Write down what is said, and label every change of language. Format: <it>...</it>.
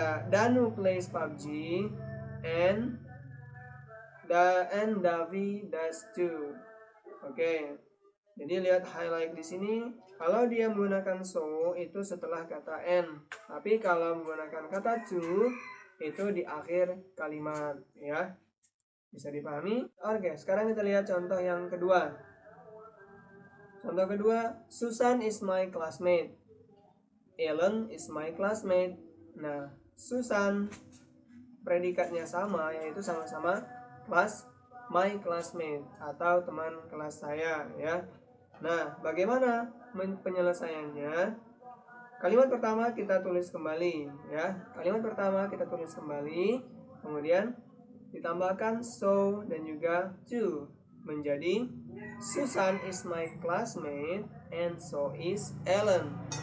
<en>Danu plays PUBG and Davi does too.</en> <id>Oke. Jadi lihat highlight di sini. Kalau dia menggunakan so itu setelah kata and. Tapi kalau menggunakan kata to itu di akhir kalimat ya. Bisa dipahami? Oke, sekarang kita lihat contoh yang kedua. Contoh kedua,</id> <en>Susan is my classmate. Ellen is my classmate.</en> <id>Nah, Susan predikatnya sama, yaitu sama-sama</id> <en>my classmate</en> <id>atau teman kelas saya ya. Nah, bagaimana penyelesaiannya? Kalimat pertama kita tulis kembali ya. Kalimat pertama kita tulis kembali, kemudian ditambahkan so dan juga to menjadi</id> <en>Susan is my classmate and so is Ellen.</en>